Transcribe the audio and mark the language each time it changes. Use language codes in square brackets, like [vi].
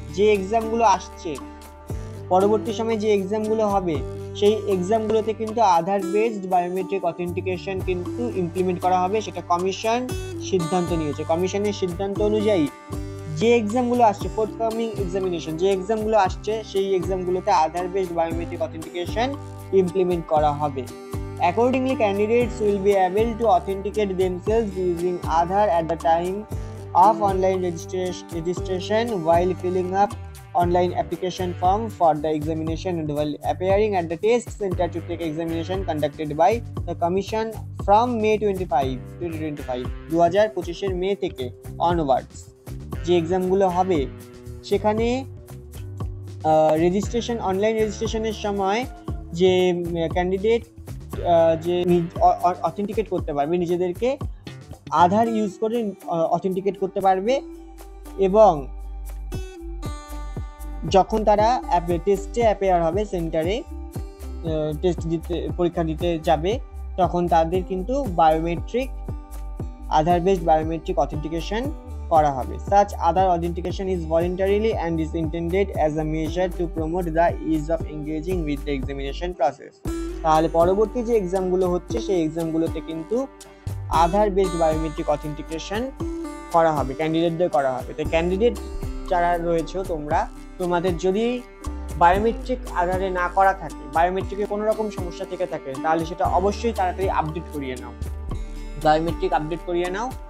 [bn] যে এক্সামগুলো আসছে, পরবর্তী সময় যে এক্সামগুলো হবে, সেই এক্সামগুলোতে কিন্তু আধার বেসড বায়োমেট্রিক অথেন্টিকেশন কিন্তু ইমপ্লিমেন্ট করা হবে। সেটা কমিশন সিদ্ধান্ত নিয়েছে। কমিশনের সিদ্ধান্ত অনুযায়ী যে এক্সামগুলো আসছে, ফোর্থকামিং এক্সামিনেশন যে এক্সামগুলো আসছে, সেই এক্সামগুলোতে আধার বেসড বায়োমেট্রিক অথেন্টিকেশন ইমপ্লিমেন্ট করা হবে। [en] Accordingly, candidates will be able to authenticate themselves using Aadhaar at the time of online registration, while filling up online application form for the examination, and while appearing at the test center to take examination conducted by the commission from May 25, 2025 [bn] 2025 মে থেকে [en] onwards। [bn] যে এক্সামগুলো হবে সেখানে registration, online রেজিস্ট্রেশনের সময় যে candidate যে authenticate করতে পারবে নিজেদেরকে আধার ইউজ করে অথেন্টিকেট করতে পারবে এবং যখন তারা টেস্টে অ্যাপিয়ার হবে সেন্টারে টেস্ট দিতে পরীক্ষা দিতে যাবে তখন তাদের কিন্তু বায়োমেট্রিক আধার বেসড বায়োমেট্রিক অথেন্টিকেশন করা হবে। [en] Such other authentication is voluntarily and is intended as a measure to promote the ease of engaging with the examination process. [bn] তাহলে পরবর্তী যে এক্সামগুলো হচ্ছে সেই এক্সামগুলোতে কিন্তু আধার বেসড বায়োমেট্রিক অথেন্টিকেশন করা হবে, ক্যান্ডিডেটদের করা হবে। তো ক্যান্ডিডেট যারা রয়েছে তোমাদের যদি বায়োমেট্রিক আধারে না করা থাকে, বায়োমেট্রিকে কোনো রকম সমস্যা থেকে থাকে, তাহলে সেটা অবশ্যই তাড়াতাড়ি আপডেট করিয়ে নাও, বায়োমেট্রিক আপডেট করিয়ে নাও।